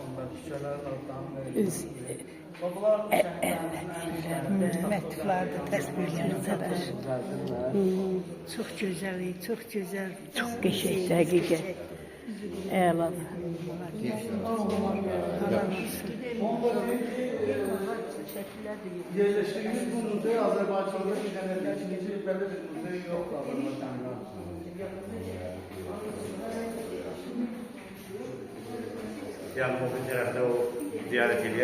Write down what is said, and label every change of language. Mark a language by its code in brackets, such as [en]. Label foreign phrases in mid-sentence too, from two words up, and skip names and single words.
[az] Məktublardır, təsvirlərdir. Çox gözəl, çox gözəl. Çox qəşəngdir, həqiqət. Əladır. [tr] Yerleştiğimiz bu müze Azerbaycan'da ileride ikinci böyle bir müze yok Azerbaycan'da. Yani bu tarafta o ziyaret ediyor.